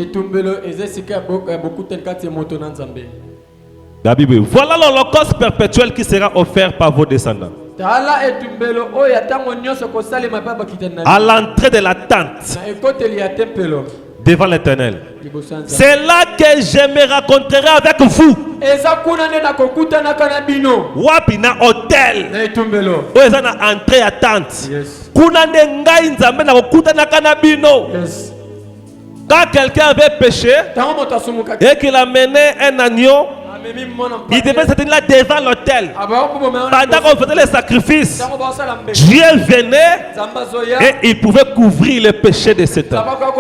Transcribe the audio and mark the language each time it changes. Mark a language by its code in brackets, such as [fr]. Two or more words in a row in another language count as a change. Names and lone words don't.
[fr] La Bible, voilà l'Holocauste perpétuel qui sera offert par vos descendants. À l'entrée de la tente devant l'Éternel. C'est là que je me rencontrerai avec vous. [ln] Wapi na hôtel. [fr] Où est na entrée attente. [ln] Kuna ngai nzambe na kokutana kana bino. [fr] Quand quelqu'un avait péché et qu'il a mené un agneau, il devait se tenir là devant l'autel. Pendant qu'on faisait les sacrifices, Dieu venait et il pouvait couvrir les péchés de cet homme.